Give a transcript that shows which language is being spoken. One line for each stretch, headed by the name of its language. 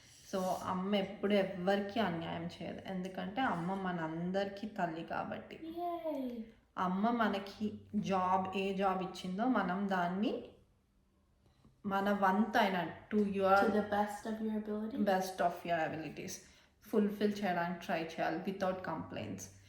Telugu: So అమ్మ ఎప్పుడు ఎవ్వరికి అన్యాయం చేయదు, ఎందుకంటే అమ్మ మనందరికీ తల్లి కాబట్టి. Yay! అమ్మ మనకి ఏ జాబ్ ఇచ్చిందో మనం దాన్ని మన వంతైన
English: To the best of your ability. Best of your abilities fulfil
Telugu: చేయడానికి
English: try
Telugu: చేయాలి
English: Without complaints.